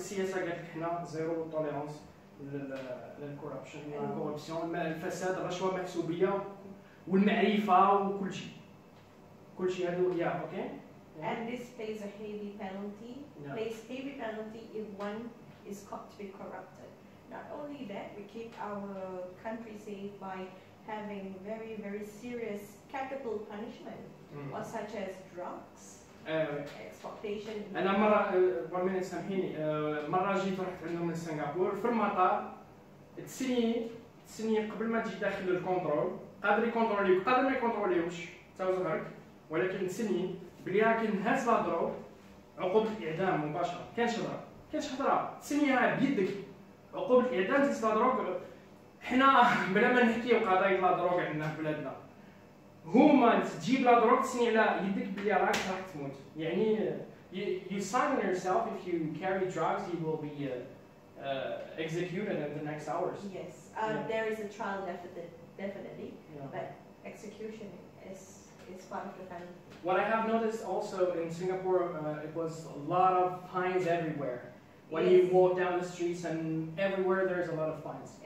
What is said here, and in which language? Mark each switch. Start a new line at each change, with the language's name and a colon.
Arabic: السياسة قالت لك حنا زيرو توليرانس للكوربشن، الكوربسيون، الفساد، الرشوة، المحسوبية والمعرفة وكل شيء. كل شيء هذو اوكي.
English: And this pays a heavy penalty. Pays heavy penalty if one is caught to be corrupted. Not only that, we keep our country safe by having very, very serious capital punishment, or such as drugs, exploitation.
Arabic: أنا مرة سامحيني، مرة جيت رحت عندهم من سنغافورة في المطار، تسني قبل ما تجي داخل الكونترول، قادر يكونتروليوك، قادر ما يكونتروليوش، تا وزهرك، ولكن تسني بلي راكن هاز لا دروغ عقوبة الإعدام مباشرة، كانش هضرة، تسنيها بيدك، عقوبة الإعدام تهز لا دروغ. حنا بلا ما نحكيو قضايا لا دروغ عندنا في بلادنا، هما تجيب لا دروغ تسني على يدك بلي راك راح تموت، يعني
English: you sign on yourself if you carry drugs you will be executed in the next hours. Yes, there is a trial definitely, but execution is part of the family. What I have noticed also in Singapore, it was a lot of fines everywhere. When you walk down the streets and everywhere there's a lot of fines.